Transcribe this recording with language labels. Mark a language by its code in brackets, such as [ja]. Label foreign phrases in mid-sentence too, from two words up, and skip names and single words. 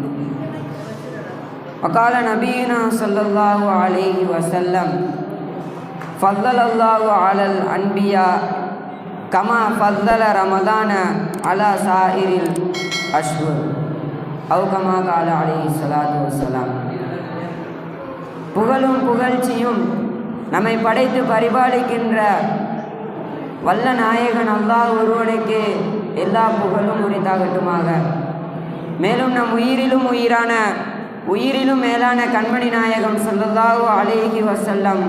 [ar] وقال نبينا صلى الله عليه وسلم فضل الله على الأنبياء كما فضل رمضان على سائر الأشهر أو كما قال عليه الصلاة والسلام. [ta] புகழும் புகழ்ச்சியும் நம்மை படைத்து பரிபாலிக்கின்ற வல்ல நாயகன் அல்லாஹ் ஒருவனுக்கு எல்லா புகழும் உரித்தாகட்டுமாக. மேலும் நம் உயிரிலும் உயிரான உயிரிலும் மேலான கண்மணி நாயகம் [ar] صلى الله عليه وسلم